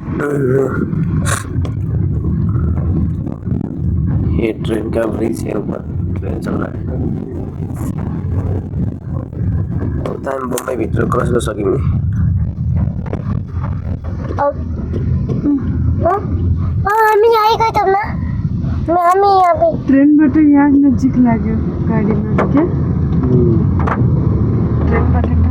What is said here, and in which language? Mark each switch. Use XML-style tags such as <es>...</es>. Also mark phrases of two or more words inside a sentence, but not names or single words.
<hi>ये ट्रेन का ब्रिज है, ऊपर ट्रेन चल रहा है।</hi> <ne>अब त हामी बम्बई भित्र क्रस गर्न सकिने। हामी आएकै छौँ न, हामी यहाँ पे ट्रेनबाट यहाँ नजिक लाग्यो गाडीमा क्या ट्रेनबाट</ne>